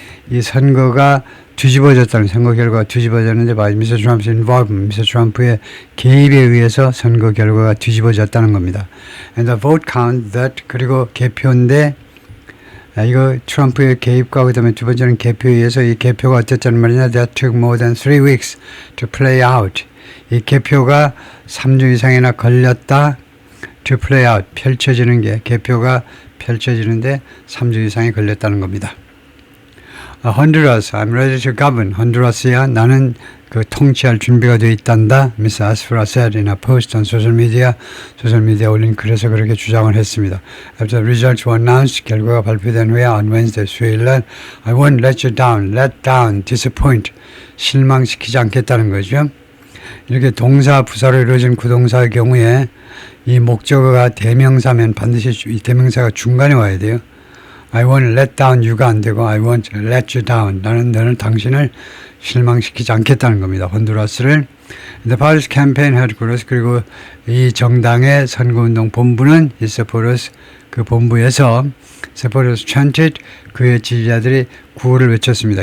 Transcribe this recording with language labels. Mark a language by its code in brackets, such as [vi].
[ko] 이 선거 결과가 뒤집어졌는데 [en] by Mr. Trump's involvement, Mr. [ko] 트럼프의 개입에 의해서 선거 결과가 뒤집어졌다는 겁니다. [en] And the vote count that, [ko] 그리고 개표인데 이거 트럼프의 개입과 그다음에 두 번째는 개표에 의해서 이 개표가 어땠다는 말이냐? [en] That took more than 3 weeks to play out. [ko] 이 개표가 3주 이상이나 걸렸다. [en] to play out, [ko] 개표가 펼쳐지는데 3주 이상이 걸렸다는 겁니다. [en] Honduras, I'm ready to govern. [ko] honduras,야 나는 통치할 준비가 되어 있단다. [en] Miss Aspera said in a post on social media. [ko] 소셜미디어에 올린 글에서 그렇게 주장을 했습니다. [en] After the results were announced, [ko] 결과가 발표된 후에 [en] on Wednesday, [ko] 수요일 날 [en] I won't let you down, let down, disappoint, [ko] 실망시키지 않겠다는 거죠. 이렇게 동사, 부사로 이루어진 구동사의 경우에 이 목적어가 대명사면 반드시 이 대명사가 중간에 와야 돼요. [en] I won't let down you가 안 되고 I won't let you down. [ko] 나는 당신을 실망시키지 않겠다는 겁니다. 혼두라스를. [en] The party's campaign headquarters [ko] 그리고 이 정당의 선거운동 본부는 이 세포러스 그 본부에서 세포러스 [en] chanted [ko] 그의 지지자들이 구호를 외쳤습니다.